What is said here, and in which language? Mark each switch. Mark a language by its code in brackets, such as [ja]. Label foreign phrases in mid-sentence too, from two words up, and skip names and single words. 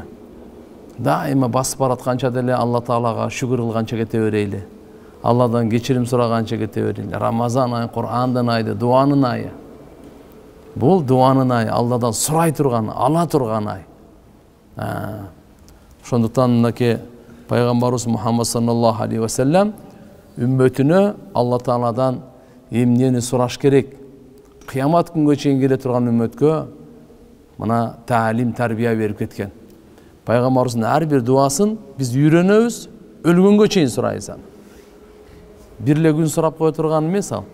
[ky] Дайыма басып баратканча деле Алла Таалага шүгүр кылганча кете берейли. Алладан кечирим сураганча кете берейли. Рамазан айы, Кур'андын айы, дуанын айы. Бул дуанын айы, Алладан сурай турган, ала турган ай. Ошондуктан мынакей пайгамбарыбыз Мухаммад [ar] صلى الله عليه وسلم [ky] үммөтүнө Алла Тааладан эмнени сураш керек? Кыямат күнгө чейин келе турган үммөткө мына таалим, тарбия берип кеткен. Пайгамбарыбыздын ар бир дуасын биз үйрөнөбүз, өлгөнгө чейин сурайбыз. Бир эле күн сурап кое турган эмес ал.